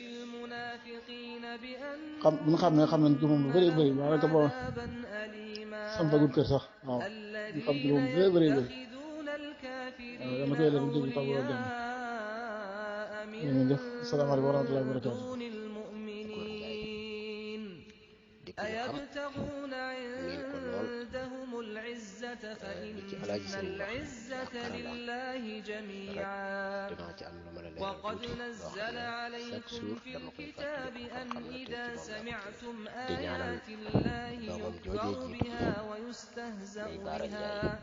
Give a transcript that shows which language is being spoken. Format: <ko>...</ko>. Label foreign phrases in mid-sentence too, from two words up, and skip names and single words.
<wo>bu ñu xam nañ ci moom lu bëri waaye rek boo sam fagul kër sax waaw ñu xam ci moom lu bëri waaw dama koy leen déglu taw boo dem ñu def</wo> <ar>السلام عليكم ورحمة الله وبركاته أيبتغون عندهم العزة فإن العزة لله جميعا وقد نزل عليكم في الكتاب أن إذا سمعتم آيات الله يكفر بها ويستهزأ بها</ar>